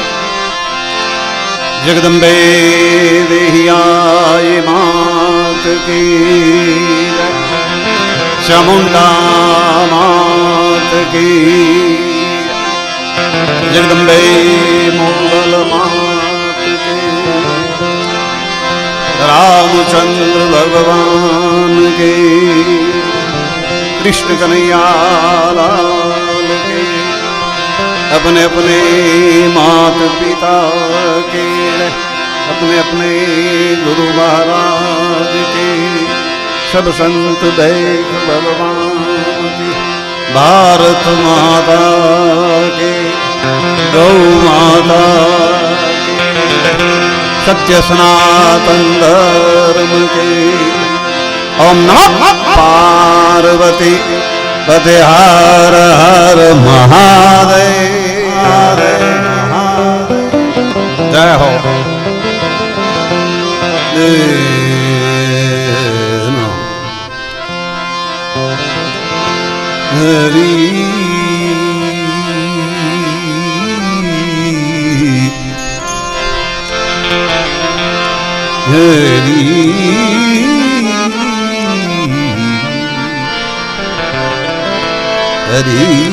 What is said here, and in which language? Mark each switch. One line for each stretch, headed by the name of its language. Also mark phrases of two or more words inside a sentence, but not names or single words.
Hindi: जगदंबे देहियाय मात की जय. चामुंडा मात की जय. जगदंबे मोगल मात की. रामचंद्र भगवान के, कृष्ण कन्हैया लाल के, अपने अपने मात पिता के, अपने अपने गुरु महाराज के, सब संत देख भगवान की, भारत माता के, गौ माता के, सत्य सनातन धर्म के.
Sanskrit: ओम नमः पार्वती पते हर हर महादेव.
Hindi: जय हो.
Sanskrit: हरि हरि हरि